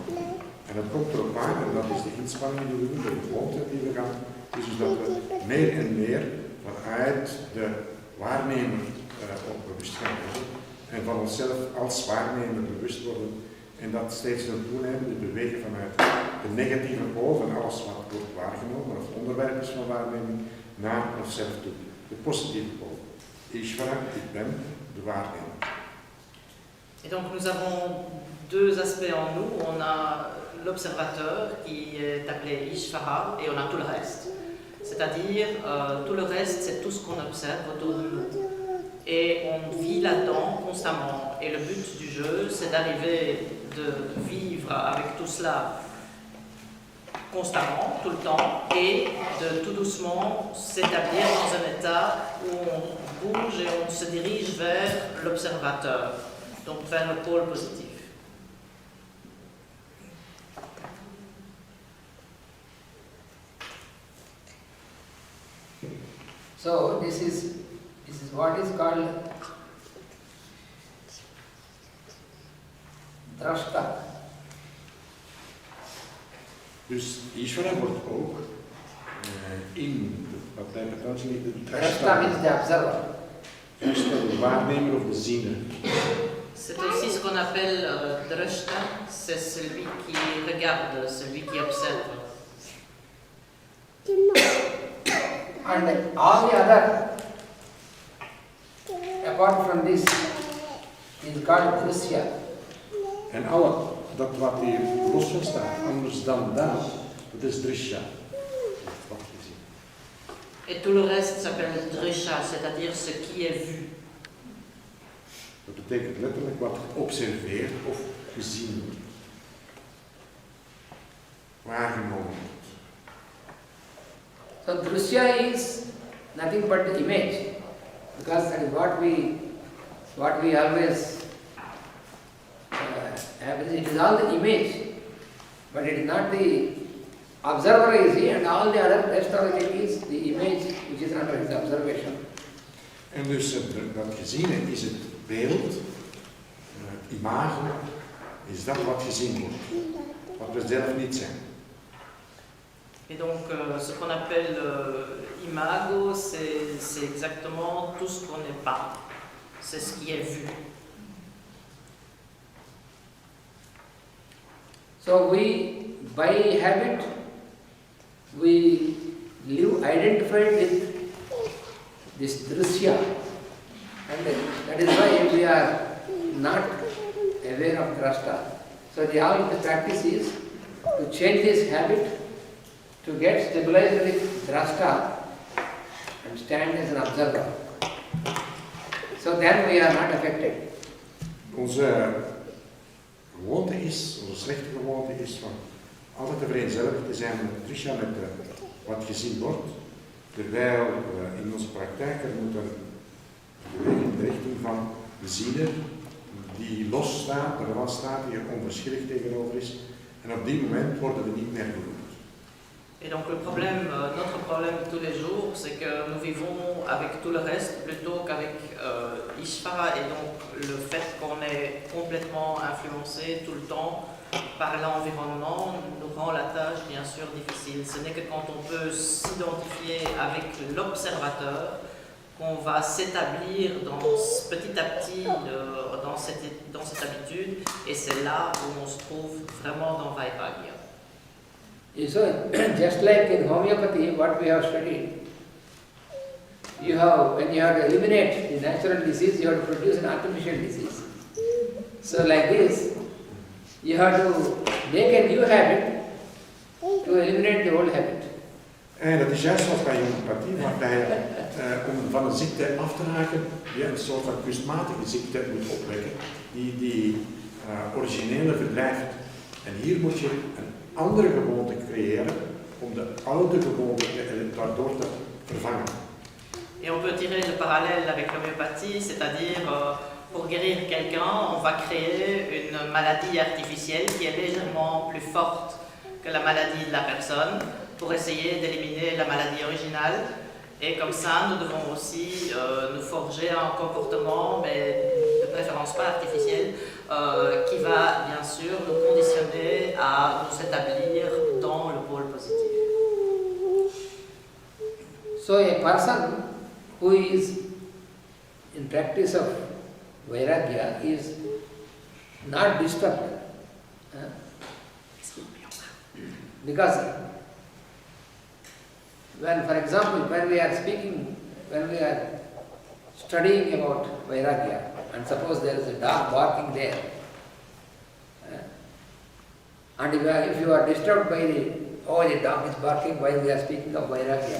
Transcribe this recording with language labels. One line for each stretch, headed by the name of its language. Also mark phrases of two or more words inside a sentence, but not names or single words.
Dutch: En dat komt erop aan, en dat is de inspanning die we doen, de gewoonte die we gaan, is dus dat we meer en meer vanuit de waarnemer ook bewust gaan worden en van onszelf als waarnemer bewust worden en dat steeds doen toenemen, de bewegen vanuit de negatieve pool van alles wat wordt waargenomen of onderwerp is van waarneming naar onszelf toe, de positieve pool. Ishvara, ik ben de waarnemer.
French: Et donc nous avons deux aspects en nous. On a l'observateur qui est appelé Ishvara et on a tout le reste. C'est-à-dire tout le reste, c'est tout ce qu'on observe autour de nous. Et on vit là-dedans constamment. Et le but du jeu, c'est d'arriver de vivre avec tout cela constamment, tout le temps, et de tout doucement s'établir dans un état où on bouge et on se dirige vers l'observateur, donc vers le pôle positif.
English: So this is what is called drashta.
Dutch: Dus Ishvara wordt ook in wat wij met Duits de
English: Drashta means the observer.
Dutch: de waarnemer of de ziener.
French: C'est aussi ce qu'on appelle drashta, c'est celui qui regarde, celui qui observe.
English: And all the other, apart from this, is called drishya.
Dutch: En alle, dat wat hier los van staat, anders dan dat is drishya. Wat je ziet.
French: Et tout le reste s'appelle drisha, c'est-à-dire ce qui est vu.
Dutch: Dat betekent letterlijk wat geobserveerd of gezien wordt. Waargenomen wordt.
English: So drishya is nothing but the image, because that is what we always have. It is all the image, but it is not the observer is he, and all the other rest of it is the image which is under his observation.
Dutch: En dus dat geziene is het beeld, image, is dat wat gezien wordt. Wat we zelf niet zijn.
French: Et donc ce qu'on appelle imago, c'est exactement tout ce qu'on n'est pas. C'est ce qui est vu.
English: So we, by habit, we live identified with this drishya, and that is why we are not aware of drashta. So all the practice is to change this habit, to get stabilized with drashta and stand as an observer. So then we are not affected.
Dutch: Onze gewoonte is, onze slechte gewoonte is van altijd te vereenzelvigd te zijn met Trisha, met wat gezien wordt, terwijl we in onze praktijk er moeten bewegen in de richting van de ziener die los staat, er wel staat, die er onverschillig tegenover is, en op die moment worden we niet meer beroemd.
French: Et donc le problème, notre problème de tous les jours, c'est que nous vivons avec tout le reste plutôt qu'avec Ishvara, et donc le fait qu'on est complètement influencé tout le temps par l'environnement nous rend la tâche bien sûr difficile. Ce n'est que quand on peut s'identifier avec l'observateur qu'on va s'établir petit à petit dans cette habitude, et c'est là où on se trouve vraiment dans Vairagya.
English: So, just like in homeopathy, what we have studied, when you have to eliminate the natural disease, you have to produce an artificial disease. So like this, you have to make a new habit to eliminate the old habit.
Dutch: En dat is juist zoals bij homeopathie, waarbij om van een ziekte af te raken, je een soort van kunstmatige ziekte moet opwekken, die originele verdrijft. En hier moet je een andere gewoonte creëren om de oude gewoonte daardoor te vervangen.
French: Et on peut tirer le parallèle avec l'homéopathie, c'est-à-dire pour guérir quelqu'un, on va créer une maladie artificielle qui est légèrement plus forte que la maladie de la personne pour essayer d'éliminer la maladie originale. Et comme ça, nous devons aussi nous forger un comportement, mais de préférence pas artificiel, qui va bien sûr nous conditionner à nous établir dans le pôle positif.
English: So a person who is in practice of Vairagya is not disturbed. Because when, for example, when we are studying about Vairagya, and suppose there is a dog barking there, and if you are disturbed by the dog is barking while we are speaking of Vairagya.